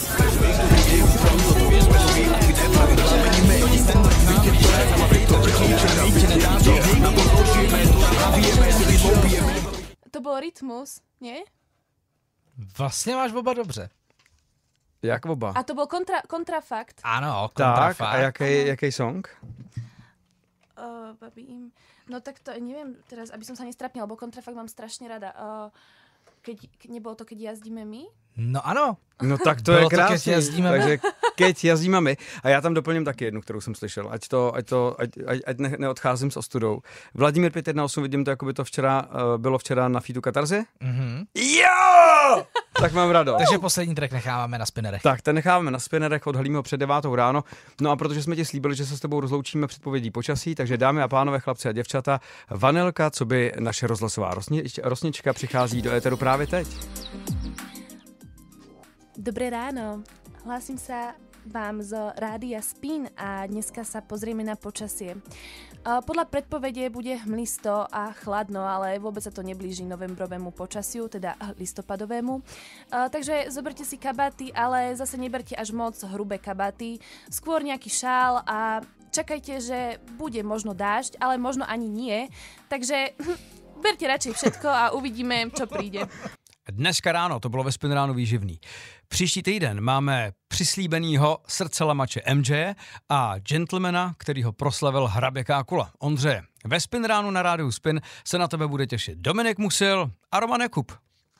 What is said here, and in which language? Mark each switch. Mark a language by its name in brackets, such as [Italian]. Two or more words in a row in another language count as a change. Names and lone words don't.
[Czech] To byl Rytmus, ne? Vlastně máš oba dobře. Jak oba? A to byl kontrafakt. Ano, kontrafakt. Tak, a jaký song? Babi im... [Slovak] No tak to neviem teraz, aby som sa nestrapnila, lebo kontrafakt mám strašne rada. Nebolo to, keď jazdíme my? [Czech] No ano. No tak to je krásný. Takže keď jazdíme my. A já tam doplním taky jednu, kterou jsem slyšel. Ať neodcházím s ostudou. Vladimír 518, vidím to, jako by to bylo včera na feedu Katarze. Jo! Tak mám radost. Takže poslední track necháváme na spinnerech. Tak, ten necháváme na spinnerech, odhalíme ho před 9 ráno. No a protože jsme ti slíbili, že se s tebou rozloučíme předpovědí počasí, takže dámy a pánové, chlapci a děvčata, Vanilka, co by naše rozhlasová rosnička, přichází do éteru právě teď. [Slovak] Dobré ráno. Hlásim sa vám z Rádia Spin a dneska sa pozrieme na počasie. Podľa predpovede bude hmlisto a chladno, ale vôbec sa to neblíži novembrovému počasiu, teda listopadovému. Takže zoberte si kabáty, ale zase neberte až moc hrubé kabáty. Skôr nejaký šál a čakajte, že bude možno dážď, ale možno ani nie. Takže Berte radšej všetko a uvidíme, čo príde. [Czech] Dneska ráno to bylo ve Spin ráno výživný. Příští týden máme přislíbenýho srdcelamače MJ a gentlemana, který ho proslavil hrabě Kákula, Ondřeje. Ve Spin ránu na rádiu Spin se na tebe bude těšit Dominik Musil a Roman Jakub.